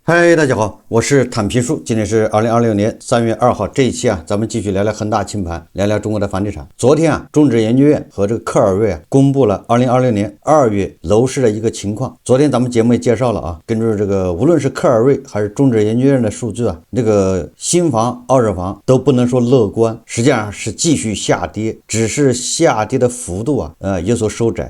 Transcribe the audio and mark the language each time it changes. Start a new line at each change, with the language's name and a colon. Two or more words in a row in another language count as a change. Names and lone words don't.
Chinese: 嗨，大家好，我是坦平叔。今天是2026年3月2号，这一期咱们继續聊聊恒大清盤，聊聊中國的房地產。昨天中指研究院和這個科爾瑞公布了2026年2月樓市的一個情況。昨天咱們節目也介紹了根據這個無論是科爾瑞還是中指研究院的數據這個新房、二手房都不能說樂觀，實際上是繼續下跌，只是下跌的幅度有所收窄。